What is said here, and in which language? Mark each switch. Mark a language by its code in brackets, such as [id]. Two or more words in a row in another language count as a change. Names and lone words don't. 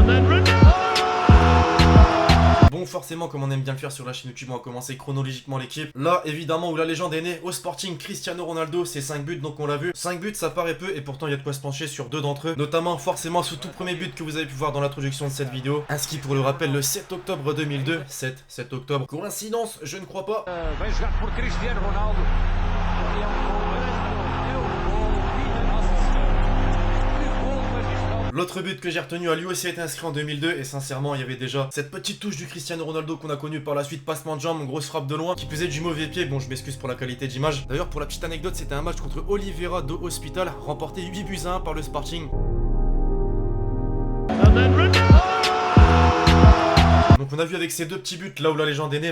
[fr] Bon, forcément, comme on aime bien le faire sur la chaîne YouTube, on va commencer chronologiquement l'équipe. Là, évidemment, où la légende est née, au Sporting, Cristiano Ronaldo, c'est 5 buts, donc on l'a vu. 5 buts, ça paraît peu, et pourtant, il y a de quoi se pencher sur 2 d'entre eux. Notamment, forcément, ce tout premier but que vous avez pu voir dans l'introduction de cette vidéo. Inscrit pour le rappel le 7 octobre 2002. 7 octobre. Coïncidence, je ne crois pas. [pt] Bem jogado por Cristiano Ronaldo. É um gol magistral. É um gol, minha Nossa Senhora. Que gol magistral. [fr] L'autre but que j'ai retenu a lui aussi été inscrit en 2002 et sincèrement il y avait déjà cette petite touche du Cristiano Ronaldo qu'on a connu par la suite, passement de jambe, grosse frappe de loin qui faisait du mauvais pied. Bon, je m'excuse pour la qualité d'image. D'ailleurs pour la petite anecdote, c'était un match contre Oliveira do Hospital, remporté 8 buts à 1 par le Sporting. Donc on a vu avec ces deux petits buts là où la légende est née.